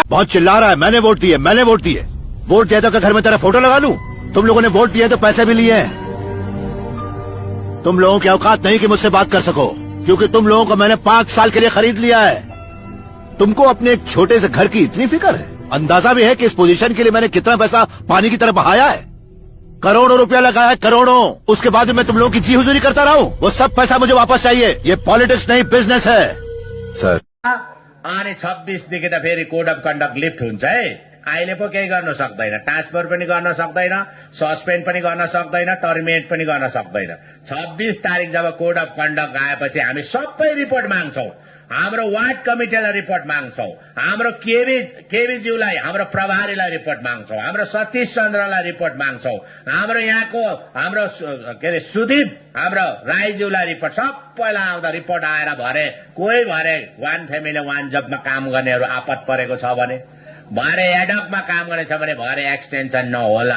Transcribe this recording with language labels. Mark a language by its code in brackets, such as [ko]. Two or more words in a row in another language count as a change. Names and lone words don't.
[hi] बहुत चिल्ला रहा है मैंने वोट दिए वोट दिया तो क्या घर में तेरा फोटो लगा लूं तुम लोगों ने वोट दिया तो पैसे भी लिए हैं तुम लोगों की औकात नहीं कि मुझसे बात कर सको क्योंकि तुम लोगों को मैंने 5 साल के लिए खरीद लिया है तुमको अपने एक छोटे से घर की इतनी फिक्र है अंदाजा भी है कि इस पोजीशन के लिए मैंने कितना पैसा पानी की तरह बहाया है करोड़ों रुपया लगाया है करोड़ों उसके बाद मैं तुम लोगों की जी हुजूरी करता रहा हूँ वो सब पैसा मुझे वापस चाहिए ये पॉलिटिक्स नहीं बिजनेस है सर [ne] अनि 26 देखि त फेरि [en] code of conduct [ne] लिफ्ट हुन्छ है। अहिले पो केही गर्न सक्दैन, ट्रान्सफर पनि गर्न सक्दैन, सस्पेन्ड पनि गर्न सक्दैन, टर्मिनेट पनि गर्न सक्दैन। 26 तारिक जब [en] code of conduct [ne] आएपछि हामी सबै रिपोर्ट माग्छौं। हाम्रो वार्ड कमिटीलाई रिपोर्ट माग्छौं, हाम्रो केबीज्यूलाई, हाम्रो प्रभारीलाई रिपोर्ट माग्छौं, हाम्रो सतीश चन्द्रलाई रिपोर्ट माग्छौं, हाम्रो यहाँको हाम्रो सुदीप, हाम्रो राईज्यूलाई रिपोर्ट, सबैलाई आउँदा रिपोर्ट आएर भरे कोही भरे [en] one family one [ne] जबमा काम गर्नेहरू आपत परेको छ भने, भरे एडकमा काम गर्ने छ भने भरे एक्सटेन्सन नहोला।